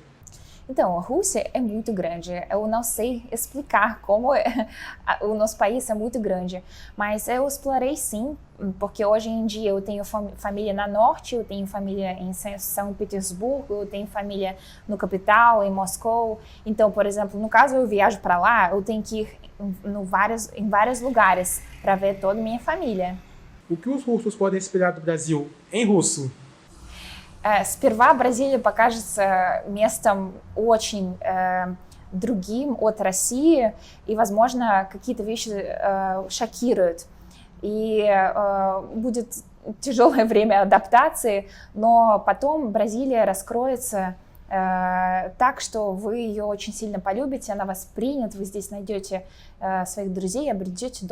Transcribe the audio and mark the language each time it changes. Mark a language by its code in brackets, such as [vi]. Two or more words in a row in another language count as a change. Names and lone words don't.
[pt] Então, a Rússia é muito grande. Eu não sei explicar como o nosso país é muito grande, mas eu explorei sim, porque hoje em dia eu tenho família na Norte, eu tenho família em São Petersburgo, eu tenho família no capital, em Moscou. Então, por exemplo, no caso eu viajo para lá, eu tenho que ir em vários lugares para ver toda a minha família. O que os russos podem esperar do Brasil em russo? [ru] Сперва Бразилия покажется местом очень другим от России, и, возможно, какие-то вещи шокируют. И будет тяжелое время адаптации, но потом Бразилия раскроется так, что вы ее очень сильно полюбите, она вас примет, вы здесь найдете своих друзей, обретете дом.